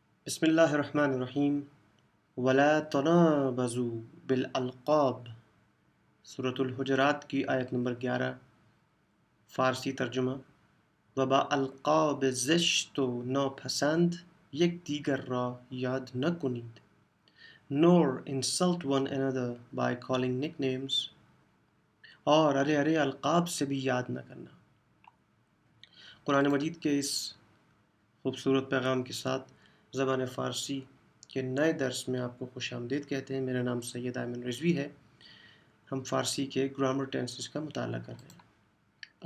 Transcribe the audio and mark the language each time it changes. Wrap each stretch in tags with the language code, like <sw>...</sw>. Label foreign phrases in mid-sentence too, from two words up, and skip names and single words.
<ar>بسم اللہ الرحمن الرحیم ولا تنابزوا بالالقاب،</ar> <ur>سورۃ الحجرات کی آیت نمبر 11، فارسی ترجمہ۔</ur> <fa>وبا القاب زشت و ناپسند یک دیگر را یاد نکنید،</fa> <en>nor insult one another by calling nicknames،</en> <ur>اور ارے القاب سے بھی یاد نہ کرنا۔ قرآن مجید کے اس خوبصورت پیغام کے ساتھ زبان فارسی کے نئے درس میں آپ کو خوش آمدید کہتے ہیں۔ میرا نام سید ایمن رضوی ہے۔ ہم فارسی کے</ur> <en>grammar tenses</en> <ur>کا مطالعہ کر رہے ہیں۔</ur>